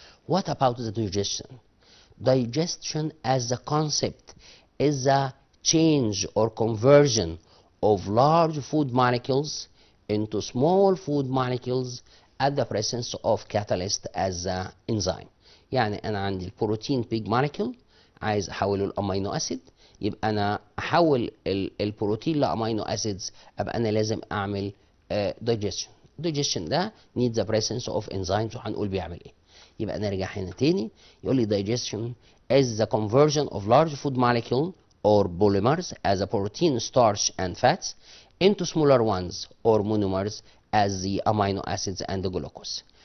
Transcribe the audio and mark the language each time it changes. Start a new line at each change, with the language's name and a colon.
English: What about the digestion? Digestion as a concept is a change or conversion of large food molecules into small food molecules at the presence of catalyst as an enzyme.
Arabic: يعني انا عندي البروتين بيج موليكيول عايز احوله لامينو اسيد، يبقى انا احول البروتين لامينو اسيدز، ابقى انا لازم اعمل digestion.
English: digestion ده need the presence of enzymes،
Arabic: وهنقول بيعمل ايه. يبقى نرجع هنا تاني، يقول لي
English: digestion is the conversion of large food molecule or polymers as a protein, starch and fats into smaller ones or monomers as the amino acids and the glucose.